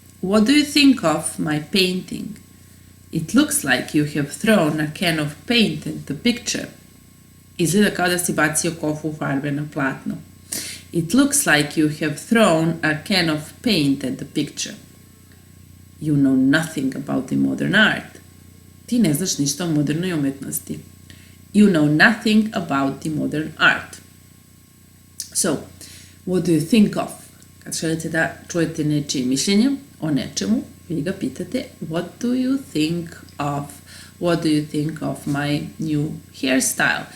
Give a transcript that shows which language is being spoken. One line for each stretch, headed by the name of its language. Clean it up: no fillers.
English: What do you think of my painting? It looks like you have thrown a can of paint at the picture.
Serbian: Izgleda kao da si bacio kofu farbe na platno.
English: It looks like you have thrown a can of paint at the picture. You know nothing about the modern art.
Serbian: Ti ne znaš ništa o modernoj umetnosti.
English: You know nothing about the modern art. So, what do you think of?
Serbian: Kad želite da čujete nečije mišljenje o nečemu, vi ga pitate
English: what do you think of? What do you think of my new hairstyle?